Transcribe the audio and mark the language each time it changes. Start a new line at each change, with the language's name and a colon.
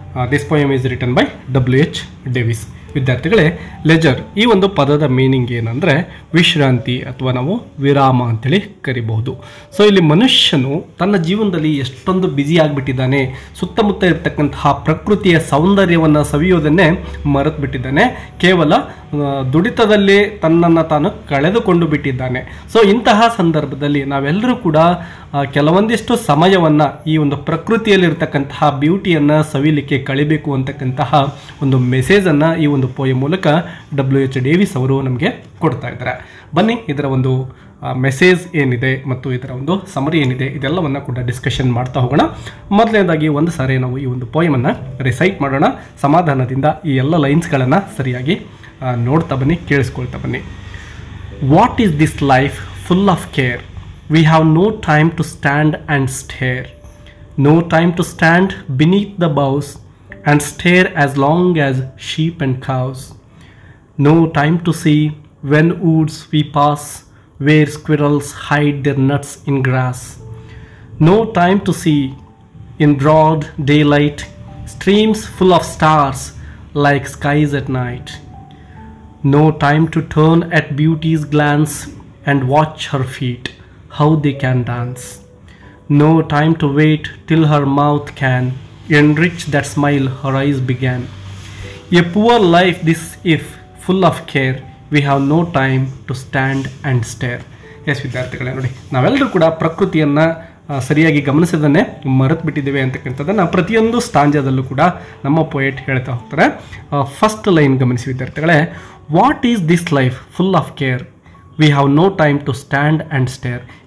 English: This poem is written by W.H. Davis.
Kannada: ವಿದ್ಯಾರ್ಥಿಗಳೇ, leisure ಈ ಒಂದು ಪದದ ಮೀನಿಂಗ್ ಏನಂದರೆ ವಿಶ್ರಾಂತಿ ಅಥವಾ ನಾವು ವಿರಾಮ ಅಂತೇಳಿ ಕರಿಬಹುದು. ಸೊ ಇಲ್ಲಿ ಮನುಷ್ಯನು ತನ್ನ ಜೀವನದಲ್ಲಿ ಎಷ್ಟೊಂದು ಬ್ಯುಸಿ ಆಗಿಬಿಟ್ಟಿದ್ದಾನೆ, ಸುತ್ತಮುತ್ತ ಇರತಕ್ಕಂತಹ ಪ್ರಕೃತಿಯ ಸೌಂದರ್ಯವನ್ನು ಸವಿಯೋದನ್ನೇ ಮರೆತು ಬಿಟ್ಟಿದ್ದಾನೆ, ಕೇವಲ ದುಡಿತದಲ್ಲಿ ತನ್ನನ್ನು ತಾನು ಕಳೆದುಕೊಂಡು ಬಿಟ್ಟಿದ್ದಾನೆ. ಸೊ ಇಂತಹ ಸಂದರ್ಭದಲ್ಲಿ ನಾವೆಲ್ಲರೂ ಕೂಡ ಕೆಲವೊಂದಿಷ್ಟು ಸಮಯವನ್ನು ಈ ಒಂದು ಪ್ರಕೃತಿಯಲ್ಲಿರ್ತಕ್ಕಂತಹ ಬ್ಯೂಟಿಯನ್ನು ಸವಿಲಿಕ್ಕೆ ಕಳಿಬೇಕು ಅಂತಕ್ಕಂತಹ ಒಂದು ಮೆಸೇಜನ್ನು ಈ ಒಂದು ಪೋಯಮ್ ಮೂಲಕ W.H. ಡೇವಿಸ್ ಅವರು ನಮಗೆ ಕೊಡ್ತಾ ಇದ್ದಾರೆ. ಬನ್ನಿ ಇದರ ಒಂದು ಮೆಸೇಜ್ ಏನಿದೆ ಮತ್ತು ಇದರ ಒಂದು ಸಮರಿ ಏನಿದೆ ಇದೆಲ್ಲವನ್ನು ಕೂಡ ಡಿಸ್ಕಷನ್ ಮಾಡ್ತಾ ಹೋಗೋಣ. ಮೊದಲನೇದಾಗಿ ಒಂದು ಸಾರಿ ನಾವು ಈ ಒಂದು ಪೋಯಮನ್ನು ರಿಸೈಟ್ ಮಾಡೋಣ. ಸಮಾಧಾನದಿಂದ ಈ ಎಲ್ಲ ಲೈನ್ಸ್ಗಳನ್ನು ಸರಿಯಾಗಿ ನೋಡ್ತಾ ಬನ್ನಿ, ಕೇಳಿಸ್ಕೊಳ್ತಾ ಬನ್ನಿ.
English: What is this life full of care, we have no time to stand and stare, no time to stand beneath the boughs and stare as long as sheep and cows, no time to see when woods we pass where squirrels hide their nuts in grass, no time to see in broad daylight streams full of stars like skies at night, no time to turn at beauty's glance and watch her feet how they can dance, no time to wait till her mouth can enrich that smile her eyes began. A poor life this if full of care, we have no time to stand and stare.
Kannada: S ವಿದ್ಯಾರ್ಥಿಗಳೇ, ನೋಡಿ ನಾವೆಲ್ಲರೂ ಕೂಡ ಪ್ರಕೃತಿಯನ್ನು ಸರಿಯಾಗಿ ಗಮನಿಸೋದನ್ನೇ ಮರೆತು ಬಿಟ್ಟಿದ್ದೇವೆ ಅಂತಕ್ಕಂಥದ್ದನ್ನು ಪ್ರತಿಯೊಂದು ಸ್ಟಾಂಜದಲ್ಲೂ ಕೂಡ ನಮ್ಮ ಪೊಯೆಟ್ ಹೇಳ್ತಾ ಹೋಗ್ತಾರೆ. ಫಸ್ಟ್ ಲೈನ್ ಗಮನಿಸಿ ವಿದ್ಯಾರ್ಥಿಗಳೇ,
English: What is this life full of care, we have no time to stand and stare.